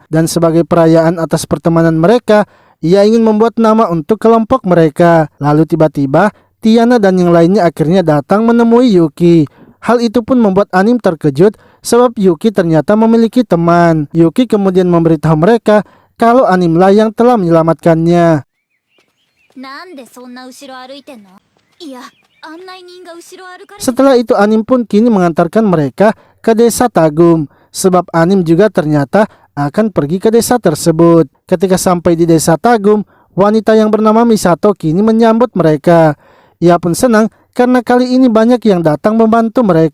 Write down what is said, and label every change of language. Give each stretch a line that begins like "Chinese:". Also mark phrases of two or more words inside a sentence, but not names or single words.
Indonesian: Dan sebagai perayaan atas pertemanan mereka, ia ingin membuat nama untuk kelompok mereka. Lalu tiba-tiba, Tiana dan yang lainnya akhirnya datang menemui Yuki. Hal itu pun membuat Anim terkejut sebab Yuki ternyata memiliki teman. Yuki kemudian memberitahu mereka kalau Animlah yang telah menyelamatkannya.
Japanese: なんでそんな後ろ歩いてんのいや案内人が後ろ歩かれて
Indonesian: Setelah itu Anim pun kini mengantarkan mereka ke desa Tagum, sebab Anim juga ternyata akan pergi ke desa tersebut. Ketika sampai di desa Tagum, wanita yang bernama Misato kini menyambut mereka. Ia pun senang karena kali ini banyak yang datang membantu mereka.